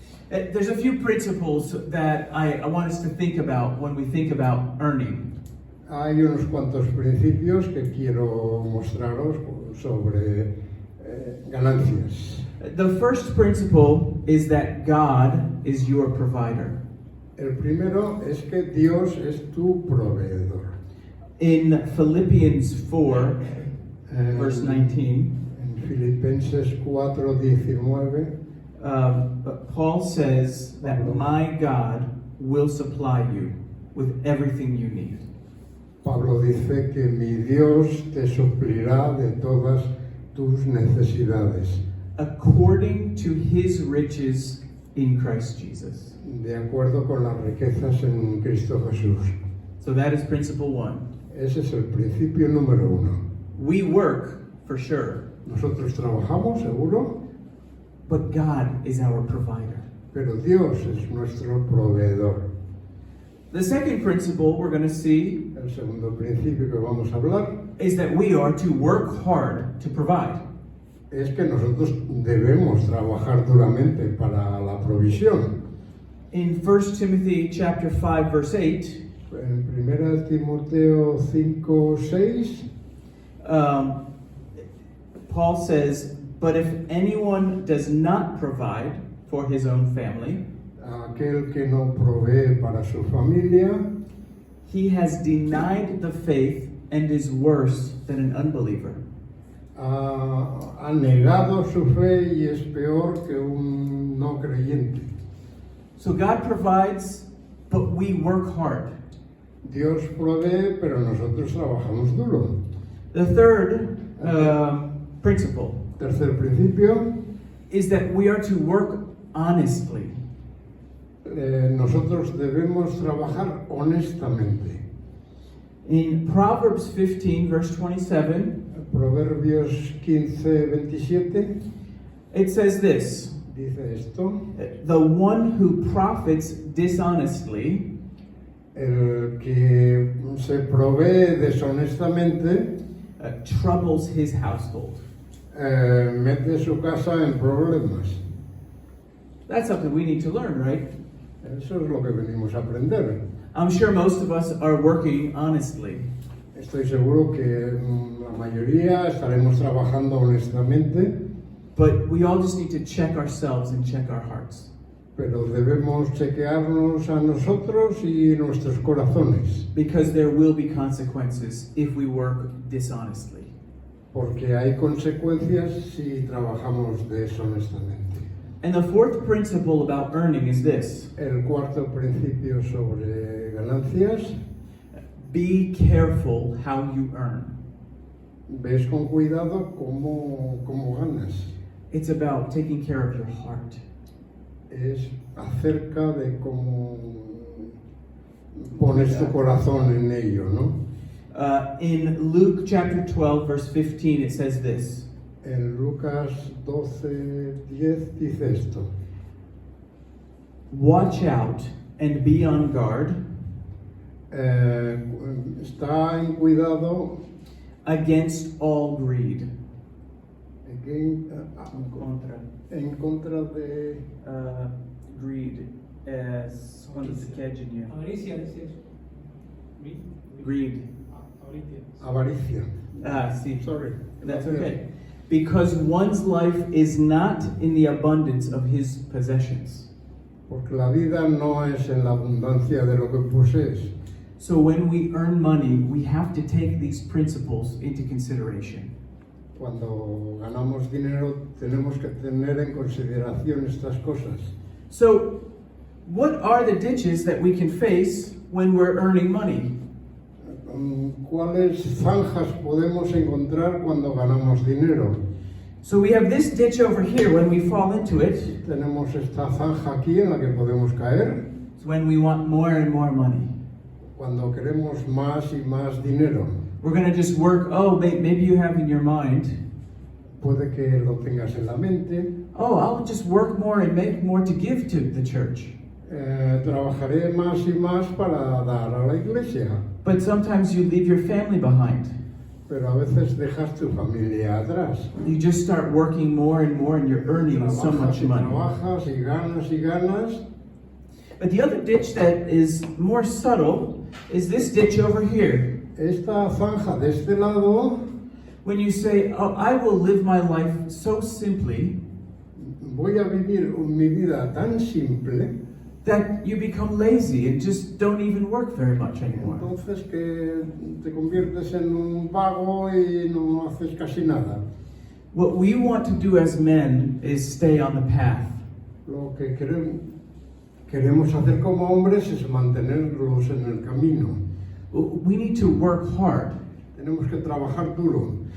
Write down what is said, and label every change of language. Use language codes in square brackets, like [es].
[en] There's a few principles that I want us to think about when we think about earning. [es] Hay unos cuantos principios que quiero mostraros sobre ganancias. [en] The first principle is that God is your provider. [es] El primero es que Dios es tu proveedor. [en] In Philippians 4, verse 19, [es] En Filipenses 4:19, [en] Paul says that my God will supply you with everything you need. [es] Pablo dice que mi Dios te suplirá de todas tus necesidades, [en] According to his riches in Christ Jesus. [es] de acuerdo con las riquezas en Cristo Jesús. [en] So that is principle one. [es] Ese es el principio número uno. [en] We work, for sure, [es] Nosotros trabajamos, seguro, [en] but God is our provider. [es] pero Dios es nuestro proveedor. [en] The second principle we're going to see [es] El segundo principio que vamos a hablar [en] is that we are to work hard to provide. [es] es que nosotros debemos trabajar duramente para la provisión. [en] In 1 Timothy chapter 5, verse 8, [es] En 1 Timoteo 5:6, [en] Paul says, "But if anyone does not provide for his own family, [es] aquel que no provee para su familia, [en] he has denied the faith and is worse than an unbeliever." [es] ha negado su fe y es peor que un no creyente. [en] So God provides, but we work hard. [es] Dios provee, pero nosotros trabajamos duro. [en] The third principle [es] Tercer principio, [en] is that we are to work honestly. [es] nosotros debemos trabajar honestamente. [en] In Proverbs 15, verse 27, [es] Proverbios 15:27 [en] it says this: [es] dice esto: [en] "The one who profits dishonestly [es] el que se provee deshonestamente [en] troubles his household." [es] mete su casa en problemas. [en] That's something we need to learn, right? [es] Eso es lo que venimos a aprender. [en] I'm sure most of us are working honestly. [es] Estoy seguro que la mayoría estaremos trabajando honestamente, [en] But we all just need to check ourselves and check our hearts. [es] Pero debemos chequearnos a nosotros y nuestros corazones, [en] because there will be consequences if we work dishonestly. [es] porque hay consecuencias si trabajamos deshonestamente. [en] And the fourth principle about earning is this: [es] El cuarto principio sobre ganancias: [en] be careful how you earn. [es] ves con cuidado cómo ganas. [en] It's about taking care of your heart. [es] Es acerca de cómo pones tu corazón en ello, ¿no? [en] In Luke chapter 12, verse 15, it says this: [es] En Lucas 12:10 dice esto: [en] watch out and be on guard [es] está en cuidado [en] against all greed. [es] En contra de Greed es cuando se queda dinero. Avaricia, dice eso. [en] Greed. [es] Avaricia. avaricia. Sí. [en] Sorry. That's okay. Because one's life is not in the abundance of his possessions. [es] Porque la vida no es en la abundancia de lo que posees. [en] So when we earn money, we have to take these principles into consideration. [es] Cuando ganamos dinero tenemos que tener en consideración estas cosas. [en] So, what are the ditches that we can face when we're earning money? [es] ¿Cuáles zanjas podemos encontrar cuando ganamos dinero? [en] So we have this ditch over here when we fall into it. [es] Tenemos esta zanja aquí en la que podemos caer [en] It's when we want more and more money. [es] cuando queremos más y más dinero. [en] We're going to just work, maybe you have in your mind, [es] Puede que lo tengas en la mente. [en] I'll just work more and make more to give to the church. [es] Trabajaré más y más para dar a la iglesia. [en] But sometimes you leave your family behind. [es] Pero a veces dejas tu familia atrás. [en] You just start working more and more and you're earning so much [es] Trabajas y [en] money. [es] trabajas y ganas y ganas. [en] But the other ditch that is more subtle is this ditch over here. [es] Esta zanja de este lado, [en] When you say, I will live my life so simply, [es] voy a vivir mi vida tan simple, [en] that you become lazy and just don't even work very much anymore. [es] entonces que te conviertes en un vago y no haces casi nada. [en] What we want to do as men is stay on the path. [es] Lo que queremos hacer como hombres es mantenerlos en el camino. [en] We need to work hard. [es] Tenemos que trabajar duro.